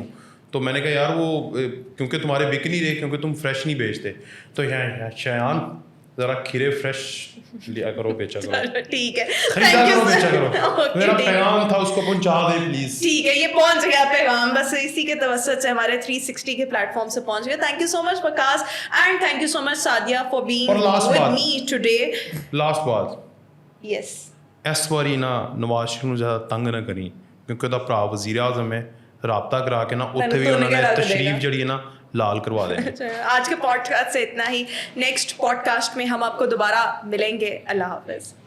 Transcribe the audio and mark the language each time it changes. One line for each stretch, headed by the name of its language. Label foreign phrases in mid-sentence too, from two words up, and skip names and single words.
Urdu: تو میں نے کہا یار وہ کیونکہ تمہارے بک نہیں رہے کیونکہ تم فریش نہیں بیچتے, تو شایان ذرا کھیرے فریش لیا کرو, بیچا کرو. ٹھیک ہے, خریدا کرو, بیچا کرو. میرا پیغام تھا اس کو پہنچا دے پلیز. ٹھیک ہے, یہ پہنچ گیا پیغام, بس اسی کے توسط سے ہمارے 360 کے پلیٹ فارم سے پہنچ گیا.
English: Thank you so much Waqas and thank you so much Sadia for being with me today.
Urdu: لاسٹ بات, یس
Punjabi: اس واری نا نواز شریف نو زیادہ تنگ نہ کریں کیونکہ ਉਹਦਾ ਭਰਾ ਵਜ਼ੀਰ ਆਜ਼ਮ ہے, رابطہ کرا کے نا ਉੱਥੇ ਵੀ ਉਹਨਾਂ ਨੇ تشریف جڑی ہے نا لال کروا دیں گے.
Urdu: آج کے پوڈ کاسٹ سے اتنا ہی. نیکسٹ پوڈ کاسٹ میں ہم آپ کو دوبارہ ملیں گے. اللہ حافظ.